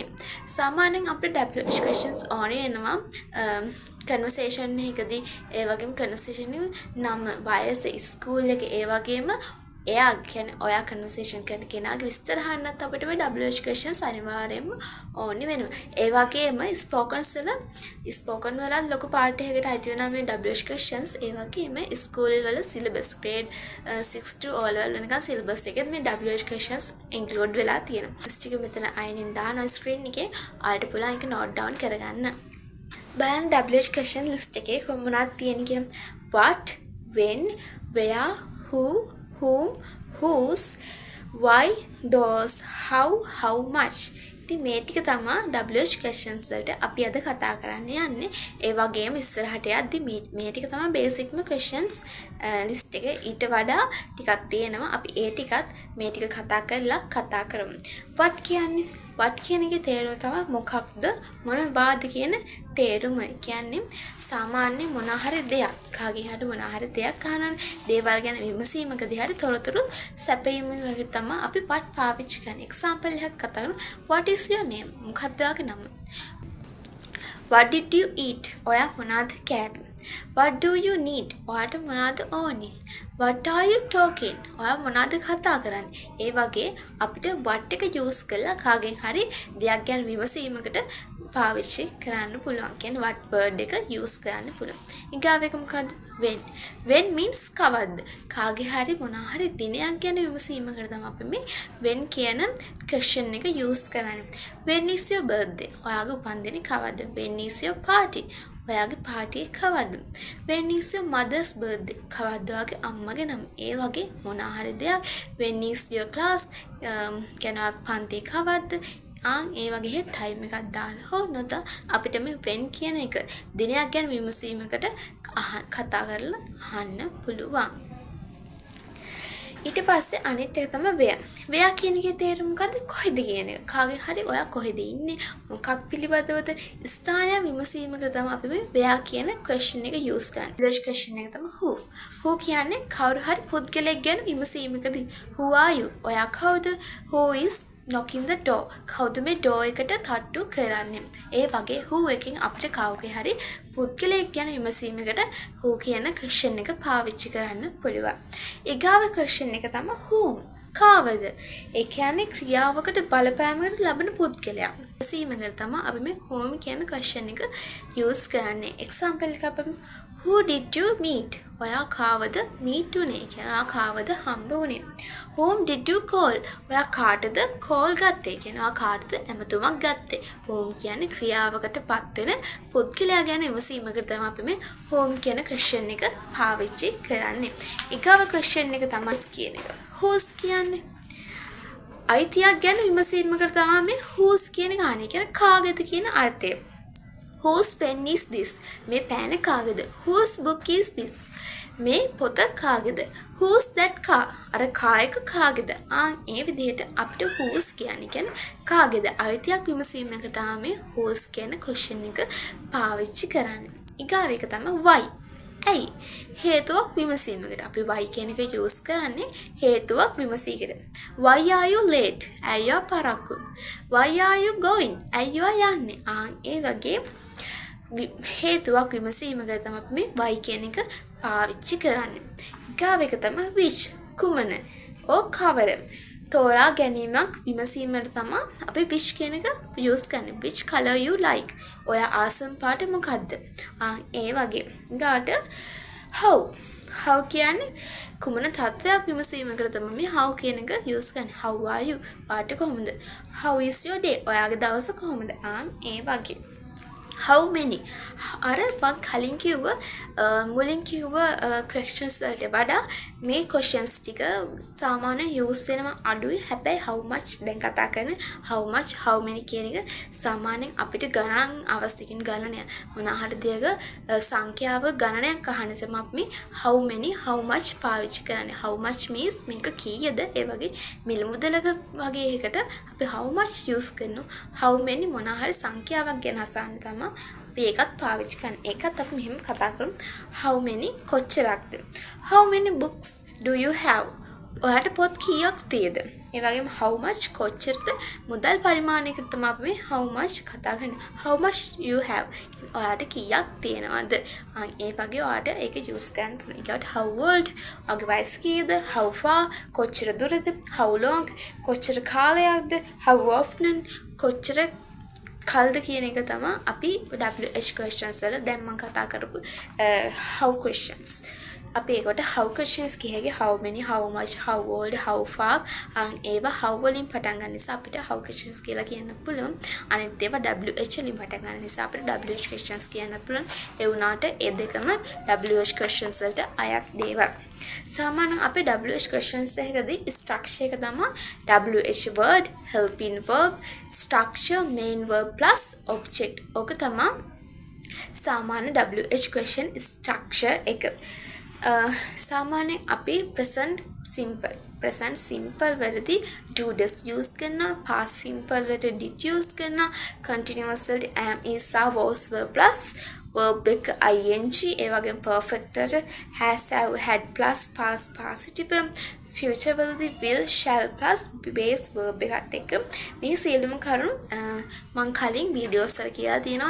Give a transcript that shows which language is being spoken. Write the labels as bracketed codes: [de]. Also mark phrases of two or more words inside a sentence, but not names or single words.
[si] සාමාන්‍යයෙන් අපිට [en] WH questions [si] ඕනේ වෙනවා conversation එකකදී ඒ වගේම conversation නම වයස ස්කූල් එක ඒ වගේම එයා කියන්නේ ඔයා conversation කරන කෙනාගේ විස්තර අහන්නත් අපිට මේ [en] WH questions [si] අනිවාර්යයෙන්ම ඕනි වෙනවා. ඒ වගේම spoken වල ලොකු පාර්ට් එකකට අයිති වෙනවා මේ [en] WH questions. [si] ඒ වගේම ස්කූල් වල [en] syllabus grade 6 to O level [si] වෙනකන් syllabus එකේ මේ [en] WH questions include [si] වෙලා තියෙනවා. ටික මෙතන අයිනින් දානවා screen එකේ. ඔයාලට පුළුවන් ඒක note down කරගන්න. බලන්න [en] WH question list [si] එකේ කොහොමද තියෙන්නේ කියලා. [en] What, when, where, who, whom, whose, why, those, how much. [si] ඉතින් මේ ටික තමයි [en] WH questions [si] වලට අපි අද කතා කරන්න යන්නේ. ඒ වගේම ඉස්සරහට යද්දි මේ ටික තමයි [en] basic questions list [si] එක. ඊට වඩා ටිකක් තියෙනවා. අපි ඒ ටිකත් මේ ටික කතා කරමු. what කියන එකේ තේරුම තමයි මොකක්ද මොනවාද කියන තේරුම. කියන්නේ සාමාන්‍ය මොන හරි දෙයක් කාගේ හරි මොන හරි දෙයක් අහනවනේ. දේවල් ගැන විමසීමකදී හරි තොරතුරු සැපයීමකදී තමයි අපි what පාවිච්චි කරන්නේ. example එකක් කතා කරමු. [en] what is your name? [si] මොකක්ද ඔයාගේ නම? [en] what did you eat? [si] ඔයා මොනවද කෑවේ? [en] what do you need? [si] ඔයාට මොනවද ඕනේ? [en] what are you talking? [si] ඔයා මොනවද කතා කරන්නේ? ඒ වගේ අපිට what එක use කරලා කාගෙන් හරි දෙයක් ගැන විමසීමකට පාවිච්චි කරන්න පුළුවන්. කියන්නේ [en] what word [si] එක use කරන්න පුළුවන්. ඊගාව එක මොකද්ද? [en] when means [si] කවද්ද? කාගේ හරි මොන හරි දිනයක් ගැන විමසීමකට තමයි අපි මේ when කියන question එක use කරන්නේ. [en] when is your birthday? [si] ඔයාගේ උපන්දිනේ කවද්ද? [en] when is your party? [si] ඔයාගේ පාටි කවද්ද? [en] when is your mother's birthday? [si] කවද්ද ඔයාගේ අම්මගේ නම? ඒ වගේ මොන හරි දෙයක්. [en] when is your class? [si] කෙනාක් පන්ති කවද්ද? ඒ වගේ ටයිම් එකක් දාලා හෝ නොදා අපිට මේ when කියන එක දිනයක් ගැන විමසීමකට කතා කරලා අහන්න පුළුවන්. ඊට පස්සේ අනිත් එක තමයි where කියන එකේ තේරුම මොකද්ද? කොහෙද කියන එක. කාගෙන් හරි ඔයා කොහෙද ඉන්නේ? මොකක් පිළිබඳවද? ස්ථානය විමසීමකට තමයි අපි මේ where කියන question එක use කරන්නේ. ඊළඟ question එක තමයි who කියන්නේ කවුරු හරි පුද්ගලයෙක් ගැන විමසීමකදී [en] who are you? [si] ඔයා කවුද? [en] who is knocking the door? [si] කවුද මේ door එකට තට්ටු කරන්නේ? ඒ වගේ who එකෙන් අපිට කවුගේ හරි පුද්ගලයෙක් ගැන විමසීමකට who කියන question එක පාවිච්චි කරන්න පුළුවන්. ඊගාව question එක තමයි whom. කාවද? ඒ කියන්නේ ක්‍රියාවකට බලපෑමකට ලබන පුද්ගලයා. විමසීමකට තමයි අපි මේ whom කියන question එක use කරන්නේ. [en] example [si] එක අපිට [en] who did you meet? [si] ඔයා කාවද meet උනේ? කියන්නේ කාවද හම්බ උනේ? [en] whom did you call? [si] ඔයා කාටද call ගත්තේ? කියන්නේ ඔයා කාටද ඇමතුමක් ගත්තේ? whom කියන්නේ ක්‍රියාවකට පත් වෙන පුද්ගලයා ගැන විමසීමකට තමයි අපි මේ whom කියන question එක පාවිච්චි කරන්නේ. ඊගාව question එක තමයි කියන එක. whose කියන්නේ අයිතියක් ගැන විමසීමකට තමයි මේ whose කියන එක අහන්නේ. කියන්නේ කාගේද කියන අර්ථය. [en] whose pen is this? [si] මේ පෑන කාගේද? [en] whose book is this? [si] මේ පොත කාගේද? [en] who's that car? [si] අර car එක කාගේද? ඒ විදිහට අපිට whose කියන්නේ කාගේද? අයිතියක් විමසීමකට තමයි whose කියන question එක පාවිච්චි කරන්නේ. ඊගාව එක තමයි why. ඇයි? හේතුවක් විමසීමකට අපි why කියන එක use කරන්නේ හේතුවක් විමසීමකට. [en] why are you late? [si] ඇයි ඔයා පරක්කු? [en] why are you going? [si] ඇයි ඔයා යන්නේ? ඒ වගේ හේතුවක් විමසීමකට තමයි අපි මේ why කියන එක පාවිච්චි කරන්නේ. ඊගාව එක තමයි which. කුමන? කවර? තෝරා ගැනීමක් විමසීමකට තමයි අපි which කියන එක use කරන්නේ. [en] which color you like? [si] ඔයා ආසම පාට මොකද්ද? ඒ වගේ. ඊගාට how කියන්නේ කුමන තත්ත්වයක් විමසීමකට තමයි මේ how කියන එක use කරන්නේ. [en] how are you? [si] පාට කොහොමද? [en] how is your day? [si] ඔයාගේ දවස කොහොමද? ඒ වගේ. [en] how many [si] අර මං කලින් කිව්ව මුලින් කිව්ව questions වලට වඩා මේ questions ටික සාමාන්‍ය use වෙනවා අඩුයි. හැබැයි [en] how much [si] දැන් කතා කරන [en] how much how many [si] කියන එක සාමාන්‍යයෙන් අපිට ගණන් අවස්ථකින් ගණනය මොනවා හරි දෙයක සංඛ්‍යාව ගණනයක් අහන තමයි අපි [en] how many how much [si] පාවිච්චි කරන්නේ. [en] how much means [si] මේක කීයද ඒ වගේ මිල මුදලක වගේ එකකට අපි [en] how much use [si] කරනවා. [en] how many [si] මොනවා හරි සංඛ්‍යාවක් ගැන අසන්න තමයි ඒකත් පාවිච්චි කරන. ඒකත් අපි මෙහෙම කතා කරමු. [en] how many කොච්චරක්ද? how many books do you have? [si] ඔයාලට පොත් කීයක් තියෙද? ඒ වගේම [en] how much [si] කොච්චරද? මුදල් පරිමාණයකට තමයි අපි [en] how much [si] කතා කරන්නේ. [en] how much you have? [si] ඔයාලට කීයක් තියෙනවද? ඒ වගේ ඔයාලට ඒක use කරන්න පුළුවන්. ඊට [en] how old? [si] ඔයාගේ වයස කීයද? [en] how far? [si] කොච්චර දුරද? [en] how long? [si] කොච්චර කාලයක්ද? [en] how often? [si] කොච්චර කල්ද කියන එක තමයි අපි [en] WH questions [si] වල දැන් මම කතා කරපු [en] how questions. [si] අපි ඒකට [en] how questions [si] කියහගේ [en] how many, how much, how old, how far [si] ඒවා how වලින් පටන් ගන්න නිසා අපිට [en] how questions [si] කියලා කියන්න පුළුවන්. අනිත් ඒවා WH වලින් පටන් ගන්න නිසා අපිට [en] WH questions [si] කියන්න පුළුවන්. ඒ වුණාට ඒ දෙකම [en] WH questions [si] වලට අයත් දේවල්. සාමාන්‍යයෙන් අපේ [en] WH questions [si] එකකදී structure එක තමයි [en] WH word, helping verb, structure, main verb plus object. [si] ඕක තමයි සාමාන්‍ය [en] WH question structure [si] එක. සාමාන්‍යයෙන් අපි [en] present simple [si] වලදී [en] do does use [si] කරනවා, [en] past simple [si] වලට [en] did use [si] කරනවා, continuous වලට [en] am is are was were plus verb [si] එක ing, ඒ වගේම perfect වලට [en] has have had plus past participle, [si] future වලදී [en] will shall plus base verb [si] එකත් එක්ක මේ සියලුම කරුණු මම කලින් වීඩියෝස් වල කියලා තියෙනවා.